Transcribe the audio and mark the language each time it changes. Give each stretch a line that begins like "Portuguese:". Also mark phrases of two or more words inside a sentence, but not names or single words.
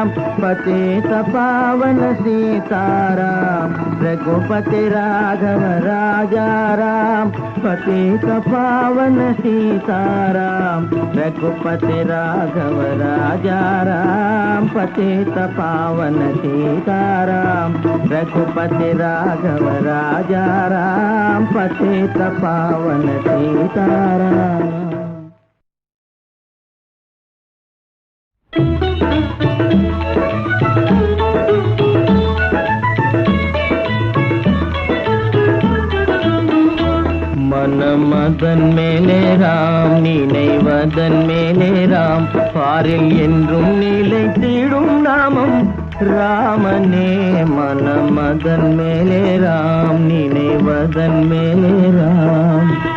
Hindi: पतित पावन सीताराम रघुपति राघव राजा राम पतित पावन सीताराम रघुपति राघव राजा राम पतित पावन सीताराम रघुपति राघव राजा राम पतित पावन सीताराम
Tamil: மனமதன் மேலே ராம் நினைவதன் மேலே ராம் பாரில் என்றும் நிலைத்திடும் நாமம் ராமனே மனமதன் மேலே ராம் நினைவதன் மேலே ராம்